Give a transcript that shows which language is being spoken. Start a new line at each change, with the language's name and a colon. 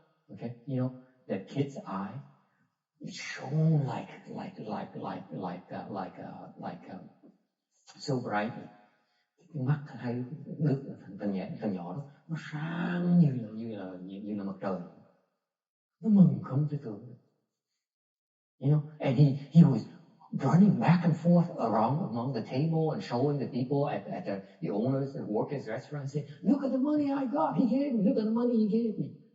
English: Okay, you know, the kid's eye shone like so brightly.
Vietnamese: Cái mắt hay đứa thằng nhỏ đó, nó sáng như là mặt trời. Nó mừng không thể tưởng được.
English: You know, and he was running back and forth around among the table and showing the people at the owners, the workers' restaurant, saying, "Look at the money I got. He gave me. Look at the money he gave me."